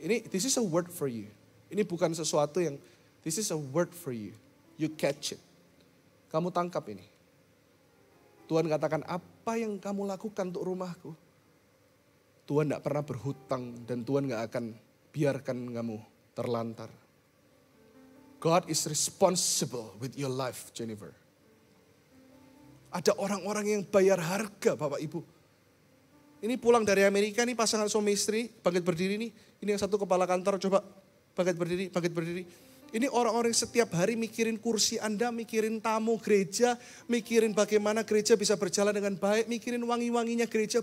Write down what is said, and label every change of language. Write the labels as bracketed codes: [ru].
[en] This is a word for you. [id] Ini bukan sesuatu yang, [en] this is a word for you. You catch it. [id] Kamu tangkap ini. Tuhan katakan, apa yang kamu lakukan untuk rumahku? Tuhan gak pernah berhutang dan Tuhan gak akan biarkan kamu terlantar. [en] God is responsible with your life, Jennifer. [id] Ada orang-orang yang bayar harga, Bapak Ibu. Ini pulang dari Amerika, nih pasangan suami istri, bangkit berdiri nih. Ini yang satu kepala kantor, coba bangkit berdiri. Ini orang-orang yang setiap hari mikirin kursi Anda, mikirin tamu gereja, mikirin bagaimana gereja bisa berjalan dengan baik, mikirin wangi-wanginya gereja.